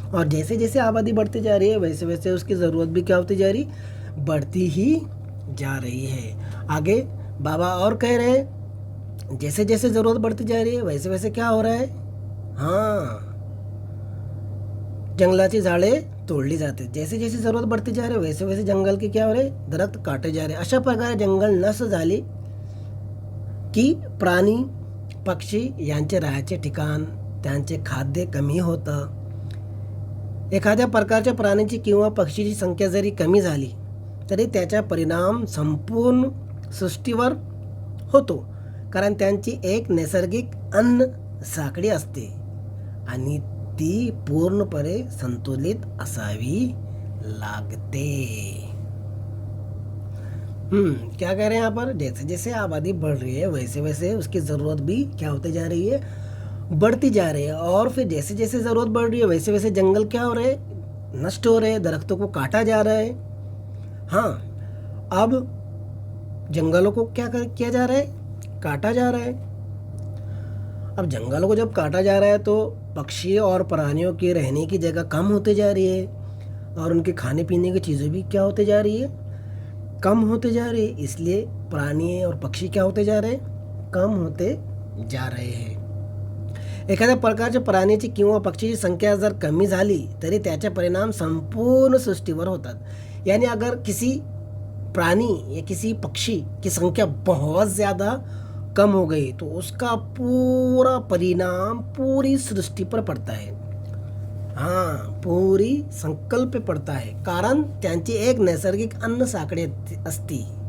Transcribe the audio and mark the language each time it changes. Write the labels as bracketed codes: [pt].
[hi] और जैसे जैसे आबादी बढ़ती जा रही है वैसे वैसे उसकी ज़रूरत भी क्या होती जा रही, बढ़ती ही जा रही है। आगे बाबा और कह रहे हैं जैसे जैसे ज़रूरत बढ़ती जा रही है वैसे वैसे क्या हो रहा है, हाँ, [mr] जंगलाची झाडे तोडली जाते। [hi] जैसे जैसे ज़रूरत बढ़ती जा रही है वैसे वैसे जंगल के क्या हो रहे, दरख्त काटे जा रहे। [mr] अशा प्रकारे जंगल नष्ट झाली की प्राणी पक्षी यांचे राहायचे ठिकाण, त्यांचे खाद्य कमी होतं। एखाद्या प्रकारच्या प्राण्याची किंवा पक्षीची संख्या जरी कमी झाली तरी त्याचा परिणाम संपूर्ण सृष्टीवर होतो, कारण त्यांची एक नैसर्गिक अन्न साखळी असते आणि ती पूर्णपणे संतुलित असावी लागते। [hi] क्या कह रहे हैं यहाँ पर, जैसे जैसे आबादी बढ़ रही है वैसे वैसे उसकी ज़रूरत भी क्या होते जा रही है, बढ़ती जा रही है। और फिर जैसे जैसे ज़रूरत बढ़ रही है वैसे वैसे जंगल क्या हो रहे हैं, नष्ट हो रहे हैं, दरख्तों को काटा जा रहा है। हाँ, अब जंगलों को क्या किया जा रहा है, काटा जा रहा है। अब जंगलों को जब काटा जा रहा है तो पक्षी और प्राणियों के रहने की जगह कम होते जा रही है और उनके खाने पीने की चीज़ें भी क्या होते जा रही है, कम होते जा रही है। इसलिए प्राणी और पक्षी क्या होते जा रहे हैं, कम होते जा रहे हैं। [mr] एखाद्या प्रकारच्या प्राण्याची किंवा पक्षीची संख्या जर कमी झाली तरी त्याचे परिणाम संपूर्ण सृष्टीवर होतात। [hi] यानी अगर किसी प्राणी या किसी पक्षी की संख्या बहुत ज़्यादा कम हो गई तो उसका पूरा परिणाम पूरी सृष्टि पर पड़ता है। हाँ, पूरी संकल्प पे पड़ता है, [mr] कारण त्यांची एक नैसर्गिक अन्न साखळी असती।